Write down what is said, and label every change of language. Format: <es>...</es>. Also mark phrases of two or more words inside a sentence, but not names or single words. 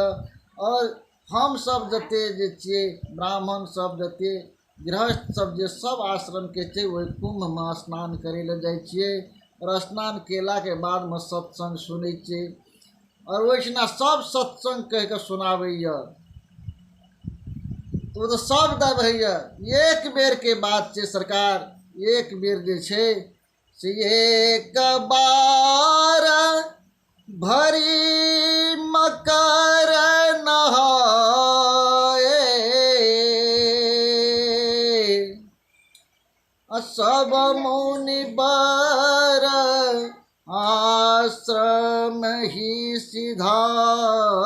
<mai>और हम सब जते जे छिए ब्राह्मण सब, जते गृहस्थ सब जे सब आश्रम के छे वही कुंभ में स्नान करे ले जाय छिए। और स्नान केला के बाद में सत्संग सुनै छिए। और ओहिठिना सब सत्संग कह के सुनाबैया। तो सब दब हैया। एक बेर के बात छे सरकार, एक बेर जे छे से</mai> <awa>एक बार भरी मकर नहाए, सब मुनि बर आश्रम ही सिधाए।</awa>